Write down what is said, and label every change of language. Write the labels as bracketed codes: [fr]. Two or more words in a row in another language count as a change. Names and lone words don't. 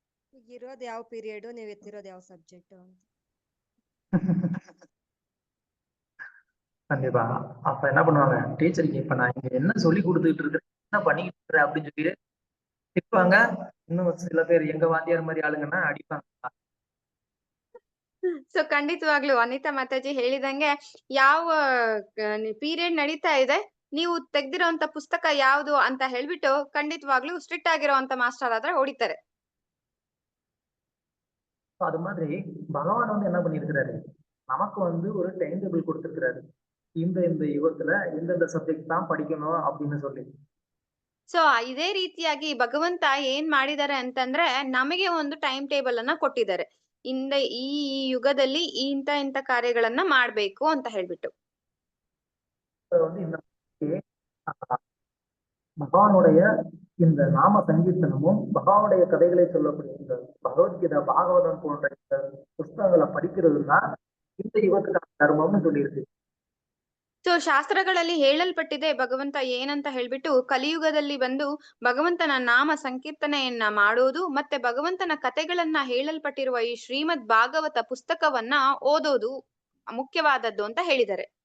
[kn] ಈಗ ಇರೋದ್ ಯಾವ ಪೀರಿಯಡ್ ನೀವ್ ಎತ್ತಿರೋದ್ ಯಾವ ಸಬ್ಜೆಕ್ಟ್ ಅಂತ. [ta] கண்டிப்பா. அப்ப என்ன பண்ணுவாங்க, டீச்சருக்கு இப்ப நான் இங்க என்ன சொல்லிக் குடுத்துட்டு இருக்கிறேன், என்ன பண்ணிக்கிட்டு இருக்கிறேன் அப்படின்னு சொல்லி திட்டுவாங்க. இன்னும் சில பேர் எங்க வாத்தியார் மாதிரி ஆளுங்கன்னா அடிப்பாங்க. [kn] ಸೊ ಖಂಡಿತವಾಗ್ಲು ಅನಿತಾ ಮಾತಾಜಿ ಹೇಳಿದಂಗೆ ಯಾವ ಪೀರಿಯಡ್ ನಡೀತಾ ಇದೆ, ನೀವು ತೆಗ್ದಿರೋಂತ ಪುಸ್ತಕ ಯಾವ್ದು ಅಂತ ಹೇಳ್ಬಿಟ್ಟು ಖಂಡಿತವಾಗ್ಲು ಸ್ಟ್ರಿಕ್ಟ್ ಆಗಿರೋಂತ ಮಾಸ್ಟರ್ ಆದ್ರೆ ಹೊಡಿತಾರೆ. [ta] அது மாதிரி பகவான் வந்து என்ன பண்ணியிருக்கிறாரு, நமக்கு வந்து ஒரு டைம் டேபிள் கொடுத்திருக்கிறாரு. இந்த யுகத்துல இந்தந்த சப்ஜெக்ட் தான் படிக்கணும் அப்படின்னு சொல்லி. [kn] ಸೊ ಇದೇ ರೀತಿಯಾಗಿ ಭಗವಂತ ಏನ್ ಮಾಡಿದ್ದಾರೆ ಅಂತಂದ್ರೆ ನಮಗೆ ಒಂದು ಟೈಮ್ ಟೇಬಲ್ ಅನ್ನ ಕೊಟ್ಟಿದ್ದಾರೆ. ಈ ಯುಗದಲ್ಲಿ ಇಂತ ಕಾರ್ಯಗಳನ್ನ ಮಾಡ್ಬೇಕು ಅಂತ ಹೇಳ್ಬಿಟ್ಟು. [ta] வந்து இந்த பகவானுடைய இந்த நாம சங்கீர்த்தனமும் பகவானுடைய கதைகளை சொல்லக்கூடிய இந்த பகவத்கீதா பாகவதம் போன்ற இந்த புஸ்தகங்களை படிக்கிறதுனா இந்த யுகத்துக்கான தர்மம்னு சொல்லியிருக்கு. [kn] ಸೊ ಶಾಸ್ತ್ರಗಳಲ್ಲಿ ಹೇಳಲ್ಪಟ್ಟಿದೆ ಭಗವಂತ ಏನಂತ ಹೇಳ್ಬಿಟ್ಟು ಕಲಿಯುಗದಲ್ಲಿ ಬಂದು ಭಗವಂತನ ನಾಮ ಸಂಕೀರ್ತನೆಯನ್ನ ಮಾಡೋದು ಮತ್ತೆ ಭಗವಂತನ ಕಥೆಗಳನ್ನ ಹೇಳಲ್ಪಟ್ಟಿರುವ ಈ ಶ್ರೀಮದ್ ಭಾಗವತ ಪುಸ್ತಕವನ್ನ ಓದೋದು ಮುಖ್ಯವಾದದ್ದು ಅಂತ ಹೇಳಿದ್ದಾರೆ.